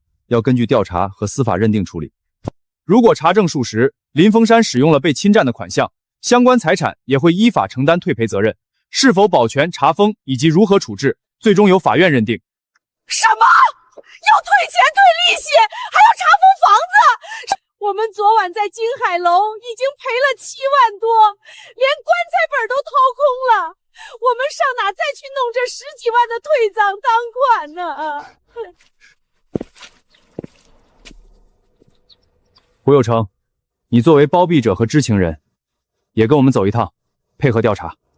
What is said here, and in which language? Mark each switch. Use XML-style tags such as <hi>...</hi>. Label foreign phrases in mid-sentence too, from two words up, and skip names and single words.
<zh>要根據調查和司法認定處理。如果查證屬實，林峰山使用了被侵占的款項，相關財產也會依法承擔退賠責任。是否保全、查封以及如何處置，最終由法院認定。什麼？要退錢、退利息，還要查封房子？我們昨晚在金海樓已經賠了7萬多，連棺材本都掏空了。我們上哪再去弄這10幾萬的退葬當款呢？胡有成，你作為包庇者和知情人，也跟我們走一趟，配合調查。</zh>